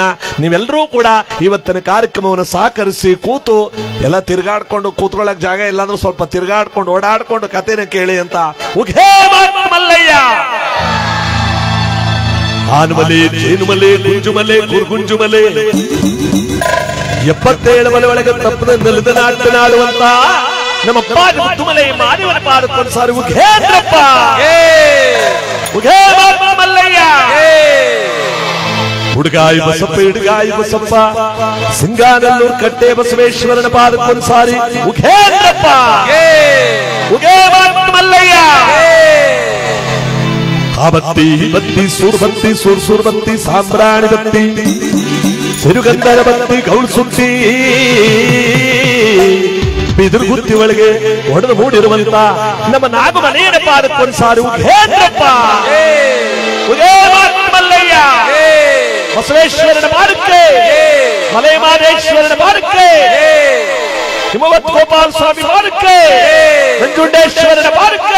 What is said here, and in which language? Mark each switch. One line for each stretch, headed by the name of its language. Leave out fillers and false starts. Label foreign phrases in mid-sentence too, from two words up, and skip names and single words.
Kannada: ನೀವೆಲ್ಲರೂ ಕೂಡ ಇವತ್ತಿನ ಕಾರ್ಯಕ್ರಮವನ್ನು ಸಹಕರಿಸಿ ಕೂತು ಎಲ್ಲ ತಿರುಗಾಡ್ಕೊಂಡು ಕೂತ್ಕೊಳ್ಳಕ್ ಜಾಗ ಇಲ್ಲ ಅಂದ್ರೆ ಸ್ವಲ್ಪ ತಿರುಗಾಡ್ಕೊಂಡು ಓಡಾಡ್ಕೊಂಡು ಕಥೆನ ಕೇಳಿ ಅಂತ ಉಘೇ ಮಲ್ಲಯ್ಯ. ಆನುಮಲೆ, ಜೇನುಮಲೆ, ಗುಂಜುಮಲೆ, ಗುರ್ಗುಂಜುಮಲೆ 77 ಮಲೆ ಒಳಗೆ ತಪ್ಪದ ನೆಲದ ನಾಡುವಂತ ನಮ್ಮ ತುಮಲೆ ಮಾದೇವನ ಪಾದಕ್ಕೊಂದು ಸಾರಿ ಉಘೇಂದ್ರಪ್ಪ, ಉಘೇ ಮಲ್ಲಯ್ಯ. ಹುಡುಗಾಯಿ ಬಸಪ್ಪ, ಹಿಡುಗಾಯಿ ಬಸಪ್ಪ, ಸಿಂಗಾನಲ್ಲೂರು ಕಟ್ಟೆ ಬಸವೇಶ್ವರನ ಪಾದಕ್ಕೊಂದು ಸಾರಿ ಉಘೇಂದ್ರಪ್ಪ, ಉಘೇ ಮಲ್ಲಯ್ಯ. ಆ ಬತ್ತಿ ಬತ್ತಿ ಸೂರ್ ಬತ್ತಿ ಸೂರ್ ಬತ್ತಿ ಸಾಂಬ್ರಾಣಿ ಬತ್ತಿ ಸಿರುಗಂಧರ ಬತ್ತಿ ಗೌಳು ಸುತ್ತಿ ಬಿದಿರುಗುತ್ತಿ ಒಳಗೆ ಹೊಡೆದು ಮೂಡಿರುವಂತ ನಮ್ಮ ನಾಗು ಮನೆಯ ಪಾದಕ್ಕೊಂದು ಸಾರಿ ಉಘೇಂದ್ರಪ್ಪ, ಉಘೇ ಮಲ್ಲಯ್ಯ. ಬಸವೇಶ್ವರನ ಪಾದಕ್ಕೆ, ಮಲೈ ಮಾದೇಶ್ವರನ ಪಾದಕ್ಕೆ, ಹಿಮವತ್ ಗೋಪಾಲ ಸ್ವಾಮಿ ಪಾದಕ್ಕೆ, ನಂಜುಂಡೇಶ್ವರನ ಪಾದಕ್ಕೆ.